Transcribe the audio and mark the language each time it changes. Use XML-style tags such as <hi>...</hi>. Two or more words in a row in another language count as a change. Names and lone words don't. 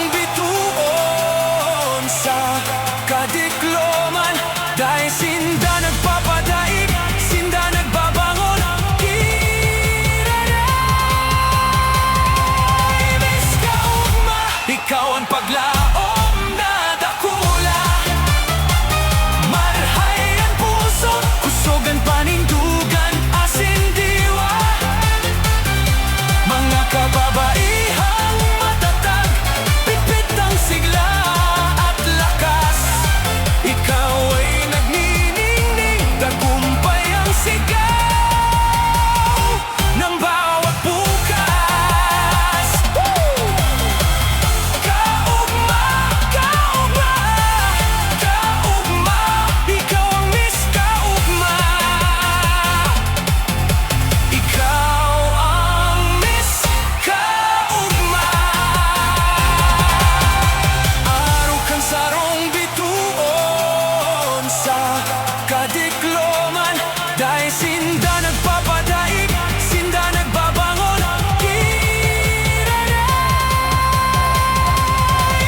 <bik>bituon sa kadikloman, dahil sinda nagpapadaig, sinda nagbabangon, kiraray. Miss Kaugma, ikaw ang paglaom na dakula. Marhay ang puso, kusog ang panindugan, asin diwa.</bik> <tl>Mga kababaihang matatag, pipit ang sigla at lakas. Ikaw ay nagniningning, tagumpay ang sigaw ng bawat bukas.</tl> <bik>Kaugma, kaugma, kaugma, ikaw ang Miss Kaugma. Ikaw ang Miss Kaugma. Araw kang sarong bituon sa kadikloman, dahil sinda nagpapadaig, sinda nagbabangon, kiraray.</bik>